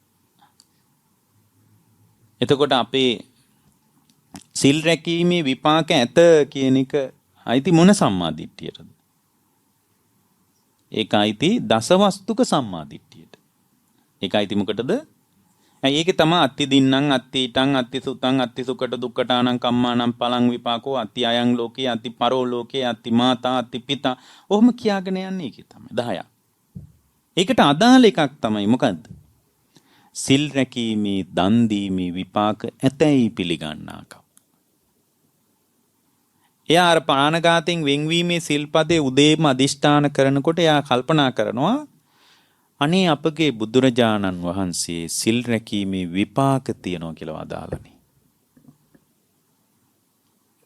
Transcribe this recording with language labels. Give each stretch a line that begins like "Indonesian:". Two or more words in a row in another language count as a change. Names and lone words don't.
Sinhala: එතකොට අපේ සිල් රැකීමේ විපාක ඇත කියන එක අයිති මොන සම්මාදිට්ඨියටද? ඒක අයිති දසවස්තුක සම්මාදිට්ඨියට. ඒක අයිති මොකටද? ඒකේ තමයි
Pali: අත්ති දින්නම් අත්ති ඊටං අත්ති සුතං අත්ති සුකට දුක්කටානං කම්මානං පලං විපාකෝ අත්ති අයං ලෝකේ අත්ති පරෝ ලෝකේ අත්ති මාතා අත්ති පිතා.
Sinhala: ඔහොම කියාගෙන යන්නේ ඒකේ තමයි 10ක්. ඒකට අදාළ එකක් තමයි මොකද්ද? සිල් රැකීමේ දන් දීමේ විපාක ඇතැයි පිළිගන්නාකම්. එයා අර ප්‍රාණඝාතයෙන් වෙන්වීමේ සිල්පදේ උදේම අදිෂ්ඨාන කරනකොට එයා කල්පනා කරනවා අනේ අපගේ බුදුරජාණන් වහන්සේ සිල් රැකීමේ විපාක තියනවා කියලා වදාළනේ.